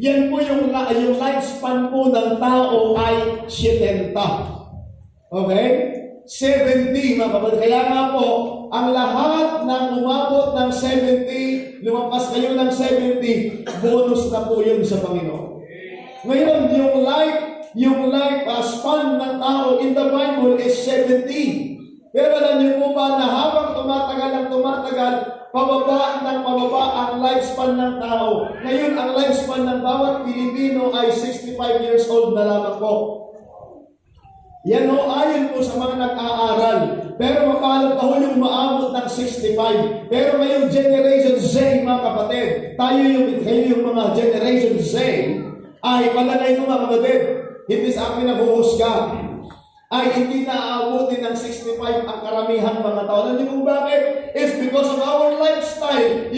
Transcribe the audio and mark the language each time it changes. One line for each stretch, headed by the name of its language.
Filipino: Yan po yung lifespan po ng tao ay 70. Okay? 70 mga kapatid. Kaya nga po, ang lahat ng umabot ng 70, lumampas kayo ng 70, bonus na po yun sa Panginoon. Ngayon, yung life span ng tao
English: in the Bible is 70.
Filipino: Pero alam niyo po ba na habang tumatagal, pababa ng pababa ang lifespan ng tao. Ngayon, ang lifespan ng bawat Pilipino ay 65 years old na lamang po. Yan o, ayon po sa mga nag-aaral. Pero mapalad pa ho yung maabot ng 65. Pero ngayong Generation Z, mga kapatid, kayo yung mga Generation Z, ay palagay ko mga kapatid, hindi sa akin nabuhusga, ay hindi na aabutin ng 65 ang karamihang mga tao. Alam niyo kung bakit?
English: It's because of our lifestyle.